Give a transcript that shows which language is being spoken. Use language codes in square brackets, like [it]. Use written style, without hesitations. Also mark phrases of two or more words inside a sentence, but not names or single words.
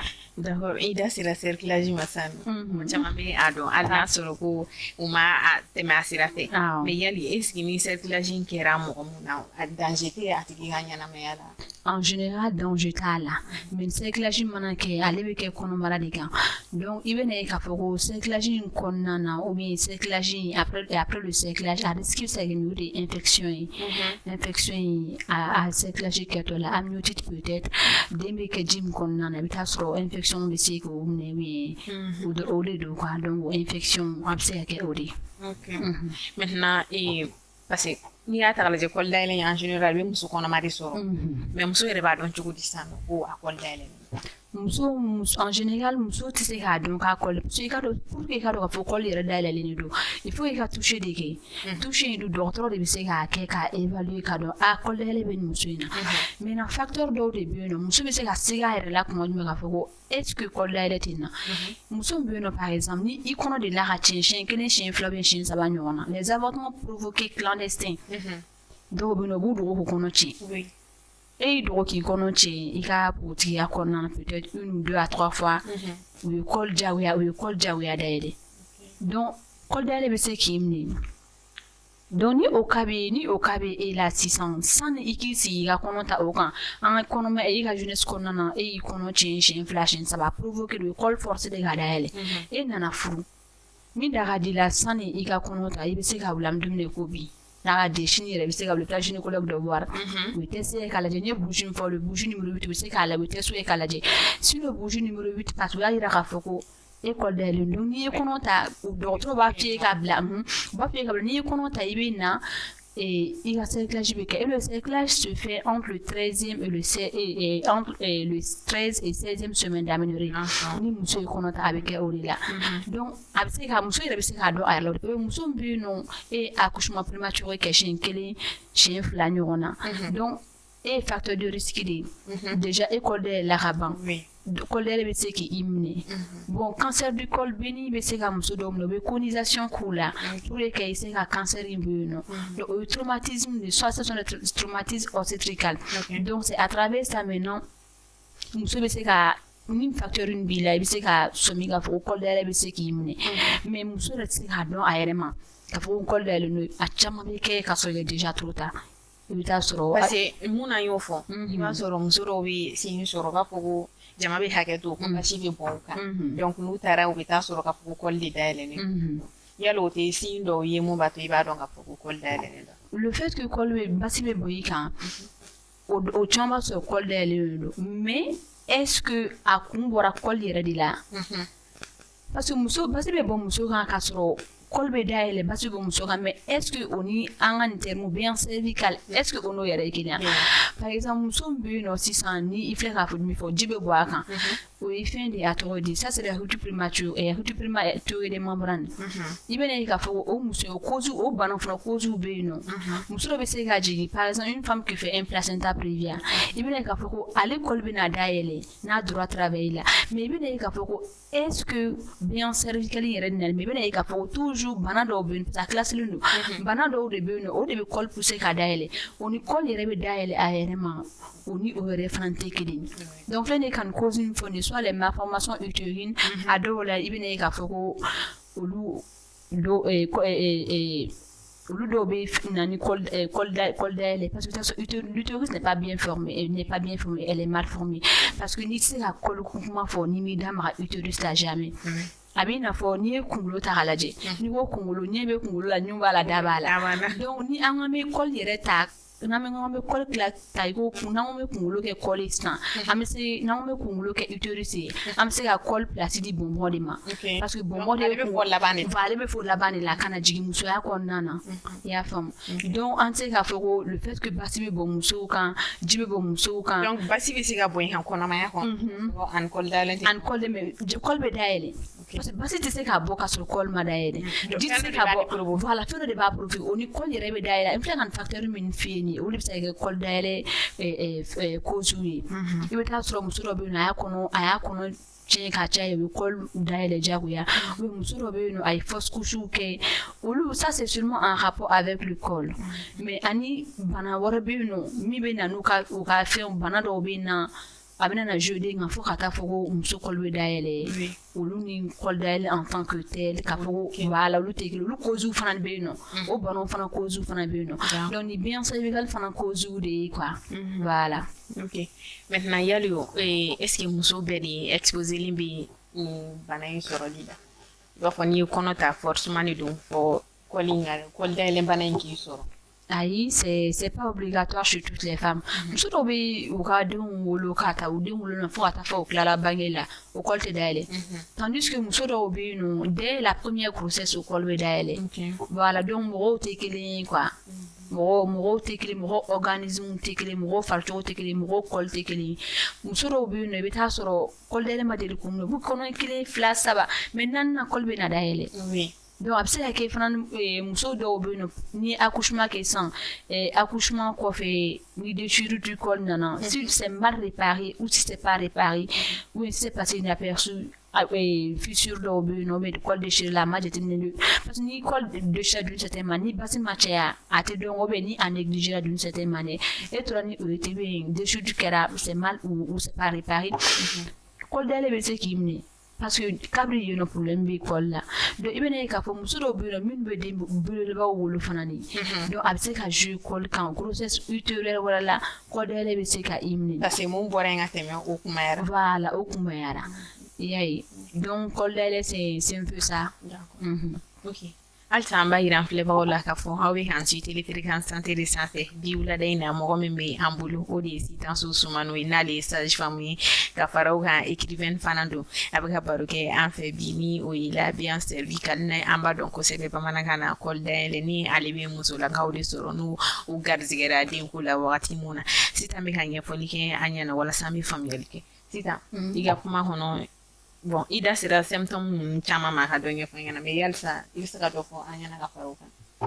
[bm] d'accord i da sera cerclage ma sisan mɔgɔ caman bɛ a dɔn hali n'a sɔrɔ ko u ma tɛmɛ a sira fɛ mais yali [fr] est ce que [bm] ni cerclage in kɛra mɔgɔ mun na a danger tɛ a tigi ka ɲɛnamaya la. [fr] en général [bm] danger t'a la mais cerclage mana kɛ ale bɛ kɛ kɔnɔbara de kan donc i bɛna ye k'a fɔ ko cerclage in kɔnɔna na [fr] ou bien [bm] cerclage in [fr] après le cerclage [bm] a risque bɛ se ka kɛ min ye infection ye infection in a cerclage kɛtɔ la [fr] amniotite peut-être [bm] den bɛ kɛ ji min kɔnɔna na i bɛ taa sɔrɔ infection bɛ se k'o minɛ [fr] ou bien [bm] o de don [fr] quoi donc infection [bm] a bɛ se ka kɛ o de ye. [fr] ok maintenant parce que [bm] n'i y'a ta k'a lajɛ kɔli dayɛlɛ [fr] en général [bm] bɛ muso kɔnɔma de sɔrɔ mais muso yɛrɛ b'a dɔn cogo di sisan nɔ ko a kɔli dayɛlɛ muso [fr] en général [bm] muso tɛ se k'a dɔn k'a kɔli [fr] parce que [bm] i ka dɔn [fr] pour que [bm] i ka dɔn k'a fɔ kɔli yɛrɛ dayɛlɛlen de don [fr] il faut [bm] i ka toucher de kɛ toucher in don dɔgɔtɔrɔ de bɛ se k'a kɛ k'a évaluer k'a dɔn a kɔli dayɛlɛ bɛ nin muso in na [fr] maintenant facteur [bm] dɔw de bɛ yen nɔ muso bɛ se ka segin a yɛrɛ la kuma jumɛn k'a fɔ ko [fr] est-ce que [bm] kɔli dayɛlɛ tɛ nin na muso bɛ yen nɔ [fr] par exemple [bm] ni i kɔnɔ de la ka tiɲɛ siɲɛ kelen siɲɛ fila bɛ siɲɛ saba ɲɔgɔn na [fr] les avortements provoqués clandestins [bm] dɔw bɛ yen nɔ u b'u dogo k'u kɔnɔ tiɲɛ e y'i dogo k'i kɔnɔ tiɲɛ i ka npogotigiya kɔnɔna na [fr] peut-être 1 ou 2 à 3 fois [bm] u ye kɔli jagoya dayɛlɛ donc kɔli dayɛlɛ bɛ se k'i minɛ donc ni o cas bɛ e la sisan sani i k'i sigi i ka kɔnɔ ta o kan an ka kɔnɔma e ka jeunesse kɔnɔna na e y'i kɔnɔ tiɲɛ siɲɛ fila siɲɛ saba provoqué don kɔli forcé de ka dayɛlɛ e nana furu min da ka di la sani i ka kɔnɔ ta i bɛ se ka wuli an bɛ dumuni ko bi n'a ka den sini yɛrɛ bɛ se ka wuli taa gynécologue dɔ voir u bɛ test k'a lajɛ ni ye bougie min fɔ [fr] le bougie numéro 8 [bm] u bɛ se k'a lajɛ u bɛ test k'a lajɛ [fr] si le bougie numéro 8 parce que [bm] u y'a yira k'a fɔ ko e kɔli dayɛlɛlen don n'i ye kɔnɔ ta dɔgɔtɔrɔ b'a f'i ye k'a bila u b'a f'i ye k'a bila n'i ye kɔnɔ ta i bɛ na i ka cerclage bɛ kɛ [fr] et le cerclage se fait entre le 13e et entre le 13 et 16e semaine d'aménorrhée [bm] ni muso ye kɔnɔ ta a bɛ kɛ o de la donc a bɛ se ka muso yɛrɛ bɛ se k'a dɔn a yɛrɛ la muso min bɛ yen nɔ e [fr] accouchement prématuré [bm] kɛ siɲɛ kelen siɲɛ fila ɲɔgɔn na donc e ye [fr] facteur de risque [bm] de ye déjà e kɔli dayɛlɛla ka ban kɔli dayɛlɛ bɛ se k'i minɛ [fr] bon cancer du col [bm] béni bɛ se ka muso dɔw minɛ u bɛ conisation k'u la [fr] pour que [bm] i se ka cancer in bɛ yen nɔ donc o ye traumatisme de [fr] soit ce sont des traumatismes obstétricales donc c'est à travers ça maintenant [bm] muso bɛ se ka ni facteur in b'i la i bɛ se ka sɔmi k'a fɔ ko kɔli dayɛlɛ bɛ se k'i minɛ [fr] mais muso [bm] yɛrɛ tɛ se k'a dɔn a yɛrɛ ma k'a fɔ ko kɔli dayɛlɛlen don a caman bɛ kɛ k'a sɔrɔ [fr] il est déjà trop tard [bm] i bɛ taa sɔrɔ [fr] parce que [bm] mun n'an y'o fɔ i b'a sɔrɔ muso dɔw bɛ sin sɔrɔ u b'a fɔ ko jama bɛ hakɛ to ko basi bɛ bɔ u kan donc n'u taara u bɛ taa sɔrɔ k'a fɔ ko kɔli de dayɛlɛlen yala o tɛ sin dɔw ye mun b'a to i b'a dɔn k'a fɔ ko kɔli dayɛlɛlen don [fr] le fait que [bm] basi bɛ bɔ i kan o caman b'a sɔrɔ kɔli dayɛlɛlen don [fr] mais est-ce que [bm] a kun bɔra kɔli yɛrɛ de la parce que basi bɛ bɔ muso kan k'a sɔrɔ kɔli bɛ dayɛlɛ basi bɛ muso kan [fr] mais est-ce que [bm] o ni an ka nin [fr] terme bien cervical est-ce que [bm] o n'o yɛrɛ ye kelen ye [fr] par exemple [bm] muso min bɛ yen nɔ sisan ni i filɛ k'a fɔ min fɔ ji bɛ bɔ a kan o ye fɛn de ye a tɔgɔ di [fr] ça c'est la rupture prématurée des membranes [bm] i bɛna ye k'a fɔ o muso o bana fana cause bɛ yen nɔ muso dɔ bɛ se ka jigin [fr] par exemple une femme qui fait un placenta prévia [bm] i bɛna ye k'a fɔ ko ale kɔli bɛna dayɛlɛ n'a donna travail la mais i bɛna ye k'a fɔ ko [fr] est-ce que bien cervical [bm] yɛrɛ nana mais i bɛna ye k'a fɔ ko toujours bana dɔw bɛ yen [fr] parce que [bm] a classelen don bana dɔw de bɛ yen nɔ o de bɛ kɔli pousser ka dayɛlɛ o ni kɔli yɛrɛ bɛ dayɛlɛ a yɛrɛ ma o ni o yɛrɛ fana tɛ kelen ye donc filɛ nin ye ka nin cause min fɔ nin [fr] soit les malformations utérines [bm] a dɔw la i bɛna ye k'a fɔ ko olu dɔw bɛ na ni kɔli dayɛlɛ [fr] parce que l'utérus n'est pas bien formé elle est mal formée parce que [bm] n'i tɛ se ka kɔli kuma fɔ n'i m'i da maga utérus la jamais a b'i n'a fɔ n'i ye kunkolo ta k'a lajɛ n'i ko kunkolo ɲɛ bɛ kunkolo la ɲun b'a la da b'a la donc ni an ka bɛ kɔli yɛrɛ ta n'an bɛ kɔli tila ta i ko n'an bɛ kunkolo kɛ kɔli sisan n'an bɛ kunkolo kɛ utérus ye an bɛ se ka kɔli place di bɔnbɔn de ma parce que bɔnbɔn de ale bɛ fɔ laban de la ka na jigin musoya kɔnɔna na i y'a faamu donc an tɛ se k'a fɔ ko [fr] le fait que [bm] basi bɛ bɔ musow kan ji bɛ bɔ musow kan donc basi bɛ se ka bɔ yen kɔnɔmaya kɔnɔ ani kɔli dayɛlɛ ani kɔli bɛ dayɛlɛ [fr] parce que [bm] basi tɛ se ka bɔ ka sɔrɔ kɔli ma dayɛlɛ ji tɛ se ka bɔ voilà fɛn dɔ de b'a provoquer o ni kɔli yɛrɛ bɛ dayɛlɛ n filɛ ka nin facteur min f'i ye nin ye olu bɛ se ka kɛ kɔli dayɛlɛ cause ye i bɛ taa sɔrɔ muso dɔ bɛ yen nɔ a y'a kɔnɔ tiɲɛ ka caya u bɛ kɔli dayɛlɛ diyagoya [fr] ou bien [bm] muso dɔ bɛ yen nɔ a ye [fr] fausse couche [bm] kɛ olu [fr] ça c'est seulement en rapport avec le col mais [bm] ani bana wɛrɛ bɛ yen nɔ min bɛ na n'u ka fɛnw bana dɔw bɛ yen nɔ a bɛna na jouer den kan fo ka taa fɔ ko muso kɔli bɛ dayɛlɛ olu ni kɔli dayɛlɛ [fr] en tant que tel [bm] k'a fɔ ko voilà olu tɛ kelen olu causes fana bɛ yen nɔ o banaw fana causes fana bɛ yen nɔ donc ni [fr] bien cervical [bm] fana causes de ye [fr] quoi voilà ok maintenant [bm] yali [fr] est-ce que [bm] muso bɛɛ de exposelen bɛ nin bana in sɔrɔli la i b'a fɔ n'i ye kɔnɔ ta forcément de don fɔ kɔli dayɛlɛ bana in k'i sɔrɔ ayi [fr] c'est pas obligatoire chez toutes les femmes [bm] muso dɔw bɛ u ka denw wolo k'a ta u den wolo na fo ka taa fɔ u tilala bange la o kɔli tɛ dayɛlɛ [fr] tandis que [bm] muso dɔw bɛ yen nɔ [fr] dès la première grossesse [bm] o kɔli bɛ dayɛlɛ [fr] voilà donc [bm] mɔgɔw tɛ kelen ye quoi mɔgɔw tɛ kelen mɔgɔ organisme tɛ kelen mɔgɔ faricogo tɛ kelen mɔgɔ kɔli tɛ kelen muso dɔw bɛ yen nɔ i bɛ taa sɔrɔ kɔli dayɛlɛ ma deli k'u minɛ u bɛ kɔnɔ 1 2 3 mais 4nan kɔli bɛ na dayɛlɛ donc a bɛ se ka kɛ fana muso dɔw bɛ yen nɔ ni accouchement kɛ sisan accouchement kɔfɛ ni [fr] déchirure du col [bm] nana [fr] si c'est mal réparé ou si c'est pas réparé ou si c'est passé inaperçu fissure [bm] dɔw bɛ yen nɔ [fr] mais col déchiré [bm] la a ma jateminɛ don [fr] parce que [bm] ni [fr] col déchiré d'une certaine manière [bm] ni basi ma caya a tɛ dɔn [fr] ou bien [bm] ni a [fr] négligé d'une certaine manière [bm] e tora ni o ye tɛ bɛ yen déchirure kɛra [fr] c'est mal ou c'est pas réparé col [bm] dayɛlɛ bɛ se k'i minɛ [fr] parce que [bm] kabiri yen nɔ problème bɛ col la donc i bɛna ye k'a fɔ muso dɔw bɛ yen nɔ minnu bɛ den belebelebaw wolo fana ni donc a bɛ se ka [fr] jouer col [bm] kan [fr] grossesse ultérieure [bm] wɛrɛ la col dayɛlɛ bɛ se ka i minɛ parce que mun bɔra yen ka tɛmɛ o kumayara voilà o kumayara i y'a ye [fr] donc col [bm] dayɛlɛ [fr] c'est un peu ça [bm] ok halisa an b'a yira an filɛbagaw la k'a fɔ aw bɛ k'an ci Téléfréquence santé de sanfɛ bi wulada in na mɔgɔ min bɛ an bolo o de ye Sitanso Sumano ye n'ale ye sage-femme ye ka fara o kan écrivaine fana don a bɛ ka baro kɛ an fɛ bi ni o ye [fr] la bien cervicale [bm] n'a an b'a dɔn kosɛbɛ bamanankan na col dayɛlɛ ni ale bɛ musolakaw de sɔrɔ n'u garizigɛra denko la wagati mun na Sitan bɛ ka ɲɛfɔli kɛ an ɲɛna walasa an bɛ faamuyali kɛ Sitan i ka kuma kɔnɔ bon i da sera symptômes ninnu caman ma ka dɔ ɲɛfɔ an ɲɛna mais yalisa i bɛ se ka dɔ fɔ an ɲɛna ka fara o kan